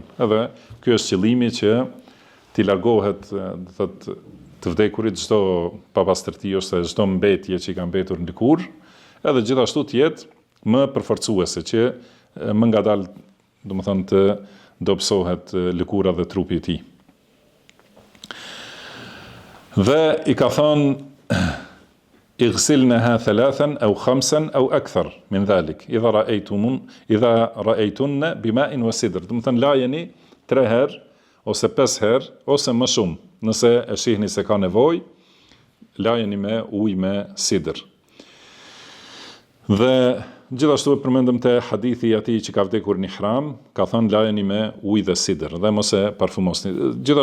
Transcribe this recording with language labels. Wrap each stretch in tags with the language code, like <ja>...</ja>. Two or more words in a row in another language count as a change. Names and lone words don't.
<sq>Edhe ky është qëllimi që t'i largohet, thotë, të vdekurit çdo papastërti ose çdo mbetje që i ka mbetur në lëkurë, edhe gjithashtu të jetë më përforcuese që më ngadalë, do të thonë, të dobësohet lëkura dhe trupi i tij. Dhe i ka thonë</sq> <ar>اغسلنها ثلاثا أو خمسا أو أكثر من ذلك إذا رأيتن بماء وسدر.</ar> <sq>Do të thonë lajeni 3 herë ose 5 herë ose më shumë. Nëse e shihni se ka nevojë, lajeni me ujë me sidër. Dhe gjithashtu e përmendëm te hadithi i atij që ka vdekur në ihram, ka thënë lajeni me ujë dhe sidër dhe mos e parfumosni.</sq>